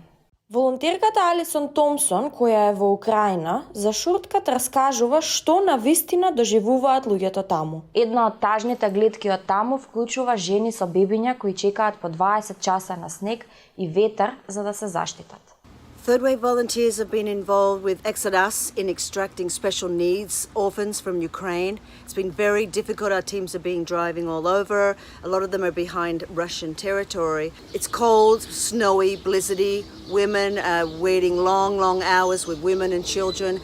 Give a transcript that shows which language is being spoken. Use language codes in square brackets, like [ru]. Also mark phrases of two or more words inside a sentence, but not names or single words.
[mk] Волонтерката Алисон Томсон, која е во Украина, за шорткат раскажува што навистина доживуваат луѓето таму. Една од тажните гледки од таму вклучува жени со бебиња кои чекаат по 20 часа на снег и ветер за да се заштитат. [en] Third Wave volunteers have been involved with Exodus in extracting special needs orphans from Ukraine. It's been very difficult. Our teams have been driving all over. A lot of them are behind Russian territory. It's cold, snowy, blizzardy. Women are waiting long hours with women and children.